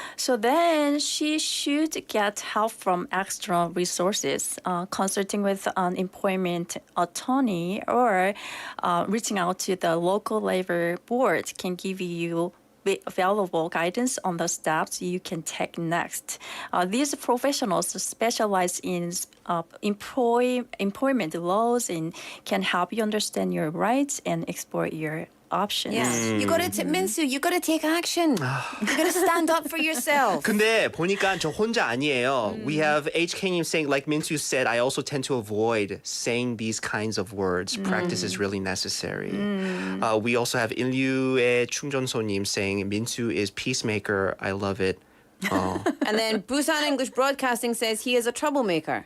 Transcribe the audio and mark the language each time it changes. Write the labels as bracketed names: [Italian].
[English] So then she should get help from external resources, consulting with an employment attorney or reaching out to the local labor board can give you valuable guidance on the steps you can take next. These professionals specialize in employment laws and can help you understand your rights and explore your options. Yeah, you gotta Minsu, you gotta take action. You gotta stand up for yourself. [Korean] 근데 보니까 저 혼자 아니에요. [English] We have HK님 saying, like Minsu said, I also tend to avoid saying these kinds of words. Practice is really necessary. We also have 인류의 충전소님 saying, Minsu is peacemaker. I love it. And then Busan English Broadcasting says he is a troublemaker.